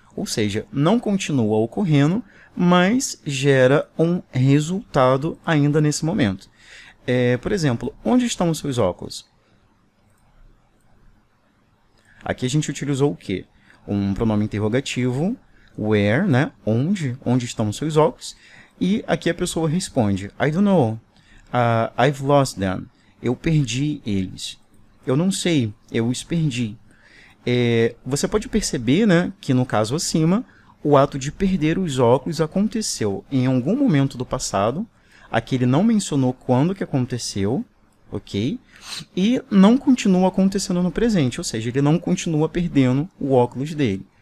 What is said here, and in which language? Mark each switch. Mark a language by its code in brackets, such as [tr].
[pt] Ou seja, não continua ocorrendo, mas gera um resultado ainda nesse momento. Por exemplo, onde estão os seus óculos? Aqui a gente utilizou o quê? Um pronome interrogativo, where, né? Onde estão os seus óculos? E aqui a pessoa responde, [en] I don't know, I've lost them. [pt] Eu perdi eles. Eu não sei, eu os perdi. Você pode perceber, né, que no caso acima, o ato de perder os óculos aconteceu em algum momento do passado. Aqui ele não mencionou quando que aconteceu, ok? E não continua acontecendo no presente, ou seja, ele não continua perdendo o óculos dele.